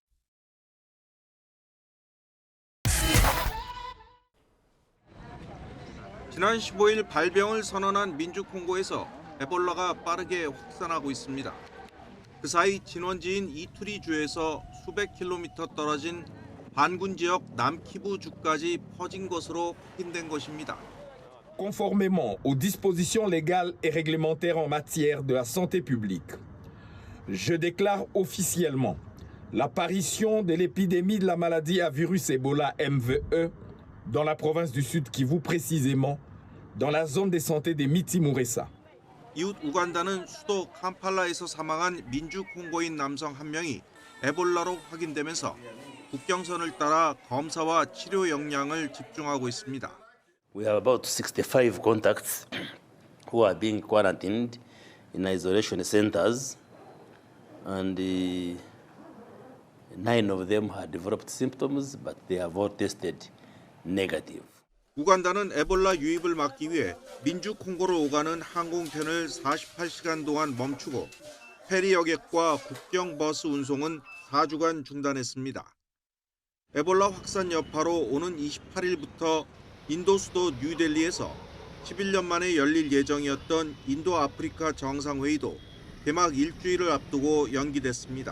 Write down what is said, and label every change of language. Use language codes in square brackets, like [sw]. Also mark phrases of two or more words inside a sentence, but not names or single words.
[ko] 지난 15일 발병을 선언한 민주콩고에서 에볼라가 빠르게 확산하고 있습니다. 그 사이 진원지인 이투리주에서 수백 킬로미터 떨어진 반군 지역 남키부주까지 퍼진 것으로 확인된 것입니다. [fr] Conformément aux dispositions légales et réglementaires en matière de la santé publique, je déclare officiellement l'apparition de l'épidémie de la maladie à virus Ebola MVE dans la province du Sud Kivu, précisément dans la zone de santé de Miti-Muresa. [ko] 이웃 우간다는 수도 캄팔라에서 사망한 민주 콩고인 남성 한 명이 에볼라로 확인되면서 국경선을 따라 검사와 치료 역량을 집중하고 있습니다. [en] We have about 65 contacts who are being quarantined in isolation centers, and 9 of them had developed symptoms, but they have all tested negative. [ko] 우간다는 에볼라 유입을 막기 위해 민주 콩고로 오가는 항공편을 48시간 동안 멈추고 페리 여객과 국경 버스 운송은 4주간 중단했습니다. 에볼라 확산 여파로 오는 28일부터 인도 수도 뉴델리에서 11년 만에 열릴 예정이었던 인도 아프리카 정상회의도 개막 일주일을 앞두고 연기됐습니다.